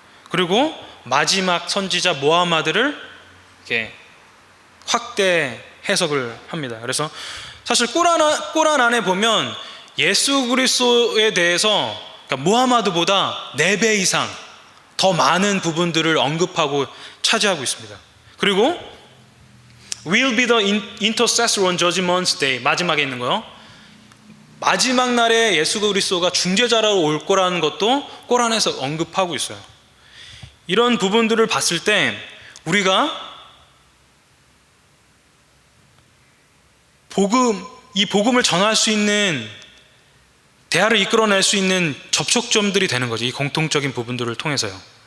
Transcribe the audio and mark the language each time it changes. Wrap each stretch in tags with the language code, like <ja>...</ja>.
<ko>그리고 마지막 선지자 모하마드를 이렇게 확대 해석을 합니다. 그래서 사실 꼬란 안에 보면 예수 그리스도에 대해서 그러니까 무하마드보다 4배 이상 더 많은 부분들을 언급하고 차지하고 있습니다. 그리고</ko> <en>will be the intercessor on judgment day,</en> <ko>마지막에 있는 거요. 마지막 날에 예수 그리스도가 중재자로 올 거라는 것도 꼬란에서 언급하고 있어요. 이런 부분들을 봤을 때 우리가 이 복음을 전할 수 있는, 대화를 이끌어낼 수 있는 접촉점들이 되는 거죠. 이 공통적인 부분들을 통해서요.</ko>